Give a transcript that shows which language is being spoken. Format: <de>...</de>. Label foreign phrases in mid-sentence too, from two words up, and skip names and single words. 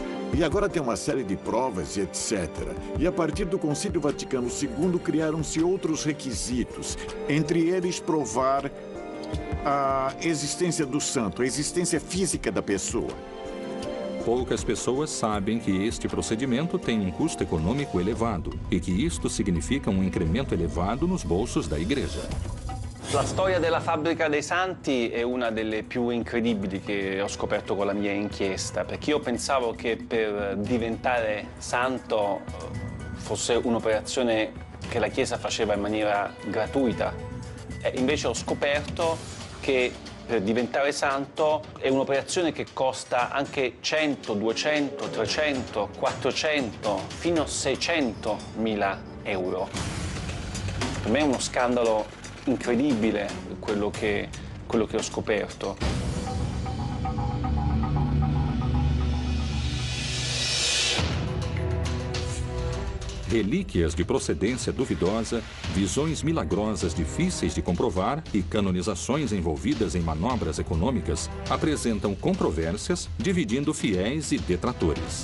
<pt>E agora tem uma série de provas e etc. E a partir do Concílio Vaticano II criaram-se outros requisitos, entre eles provar a existência do santo, a existência física da pessoa. Poucas pessoas sabem que este procedimento tem um custo econômico elevado e que isto significa um incremento elevado nos bolsos da Igreja.</pt> <it>La storia della fabbrica dei santi è una delle più incredibili che ho scoperto con la mia inchiesta, perché io pensavo che per diventare santo fosse un'operazione che la Chiesa faceva in maniera gratuita. E invece ho scoperto che per diventare santo è un'operazione che costa anche 100, 200, 300, 400, fino a 600 mila euro. Per me è uno scandalo incredibile quello che ho scoperto.</it> <pt>Relíquias de procedência duvidosa, visões milagrosas difíceis de comprovar e canonizações envolvidas em manobras econômicas apresentam controvérsias, dividindo fiéis e detratores.</pt>